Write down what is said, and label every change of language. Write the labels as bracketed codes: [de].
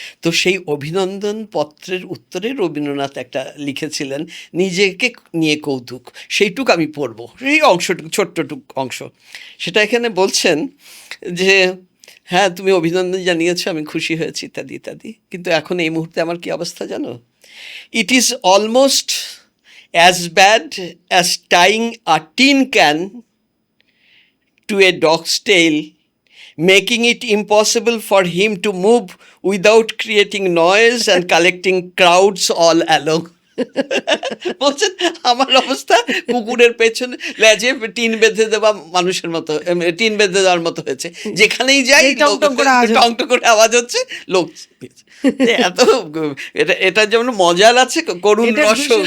[bn] তো সেই অভিনন্দন পত্রের উত্তরে রবীন্দ্রনাথ একটা লিখেছিলেন নিজেকে নিয়ে কৌতুক, সেইটুক আমি পড়ব, সেই অংশটুকু ছোট্টটুক অংশ। সেটা এখানে বলছেন যে হ্যাঁ তুমি অভিনন্দন জানিয়েছো, আমি খুশি হয়েছি ইত্যাদি ইত্যাদি, কিন্তু এখন এই মুহূর্তে আমার কি অবস্থা জানো? [en] It is almost as bad as tying a tin can to a dog's tail, making it impossible for him to move without creating noise and collecting crowds all along. [bn] বলছেন আমার অবস্থা কুকুরের পেছনে লেজে টিন বেঁধে দেওয়া মানুষের মতো, টিন বেঁধে দেওয়ার মতো হয়েছে, যেখানেই যাই টং টং করে আওয়াজ হচ্ছে, লোক এত এটা যেমন মজার আছে, করুণ রস,